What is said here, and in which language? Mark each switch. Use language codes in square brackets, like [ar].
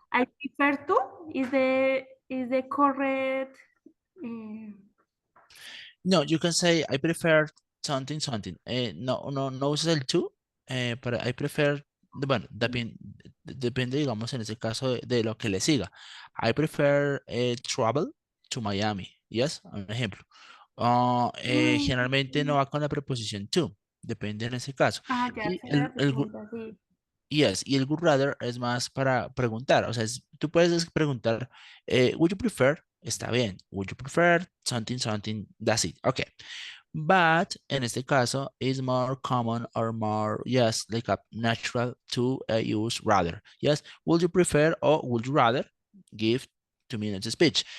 [en] I prefer to is the correct. Uh, No, you can say I prefer something, something. [es] No, no, no usas el to, pero [en] I prefer, [es] bueno, depende, digamos, en ese caso de lo que le siga. [en] I prefer travel to Miami. Yes, [es] un ejemplo. Generalmente no va con la preposición to, depende en ese caso. ya Y sé la pregunta, sí. yes, y el would rather es más para preguntar. O sea, tú puedes preguntar, [en] would you prefer? [es] Está bien. [en] Would you prefer something, something? That's it. Okay. But [es] en este caso, [en] it's more common or more, yes, like a natural to use rather. Yes. Would you prefer or would you rather give 2 minutes speech?